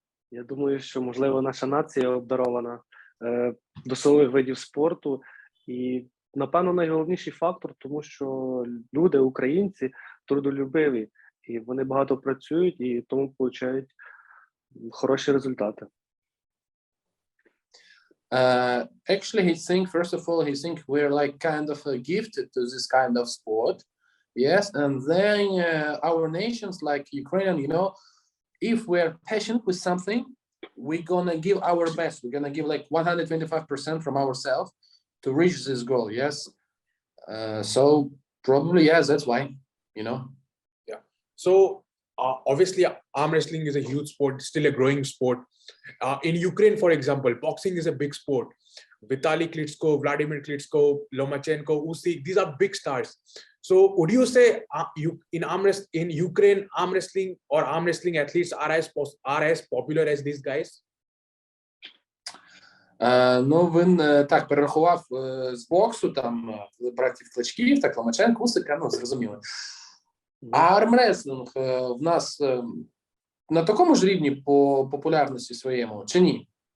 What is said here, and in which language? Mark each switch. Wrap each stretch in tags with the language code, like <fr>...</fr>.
<uk>Я думаю, що, можливо, наша нація обдарована до силових видів спорту. І, напевно, найголовніший фактор, тому що люди, українці, трудолюбиві. І вони багато працюють, і тому отримують хороші результати.</uk> <en>Actually, first of all, he think we're like kind of gifted to this kind of sport. Yes, and then our nations like Ukrainian, if we're passionate with something, we're gonna give our best. We're gonna give like 125% from ourselves to reach this goal. Yes, so probably yes, that's why. Yeah. So obviously, arm wrestling is a huge sport, still a growing sport. In Ukraine, for example, boxing is a big sport. Vitaly Klitschko, Vladimir Klitschko, Lomachenko, Usyk, these are big stars. So would you say in Ukraine, arm wrestling athletes are as popular as these guys?</en> <uk>Він так перерахував з боксу, там братів Кличків, так Ломаченко, Усика, зрозуміло. А армреслинг в нас на такому ж рівні по популярності своєму, чи ні?</uk>